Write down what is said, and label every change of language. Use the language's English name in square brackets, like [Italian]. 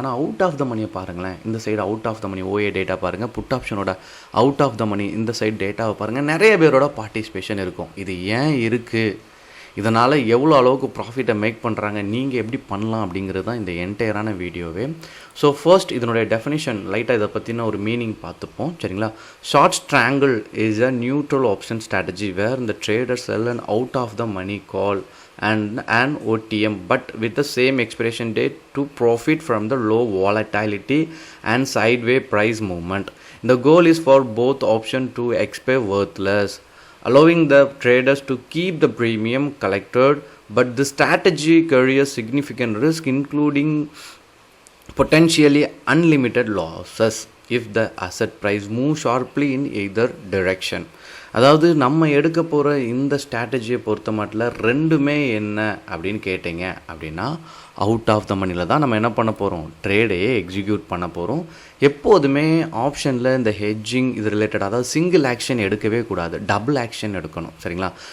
[Tamil] ஆனால் out of the மணியை பாருங்களேன். இந்த side out of the money OA data பாருங்கள், புட் ஆப்ஷனோட அவுட் ஆஃப் த மணி இந்த சைடு டேட்டாவை பாருங்கள். நிறைய பேரோட பார்ட்டிசிபேஷன் இருக்கும். இது ஏன் இருக்குது, இதனால் எவ்வளோ அளவுக்கு ப்ராஃபிட்டை மேக் பண்ணுறாங்க, நீங்கள் எப்படி பண்ணலாம் அப்படிங்கிறது தான் இந்த என்டையரான வீடியோவே. ஸோ ஃபர்ஸ்ட் இதனுடைய டெஃபினிஷன் லைட்டாக இதை பற்றின ஒரு மீனிங் பார்த்துப்போம் சரிங்களா. [English] Short strangle is a neutral option strategy where இந்த trader sell and out of the money call and an OTM but with the same expiration date to profit from the low volatility and sideways price movement. The goal is for both option to expire worthless, allowing the traders to keep the premium collected, but the strategy carries significant risk including potentially unlimited losses if the asset price moves sharply in either direction. [Tamil] அதாவது நம்ம எடுக்க போகிற இந்த ஸ்ட்ராட்டஜியை பொறுத்த மட்டும் ரெண்டுமே என்ன அப்படின்னு கேட்டிங்க அப்படின்னா அவுட் ஆஃப் த மணியில் தான் நம்ம என்ன பண்ண போகிறோம், ட்ரேடையே எக்ஸிக்யூட் பண்ண போகிறோம். எப்போதுமே ஆப்ஷனில் இந்த ஹெட்ஜிங் இது ரிலேட்டட், அதாவது சிங்கிள் ஆக்ஷன் எடுக்கவே கூடாது, டபுள் ஆக்ஷன் எடுக்கணும் சரிங்களா.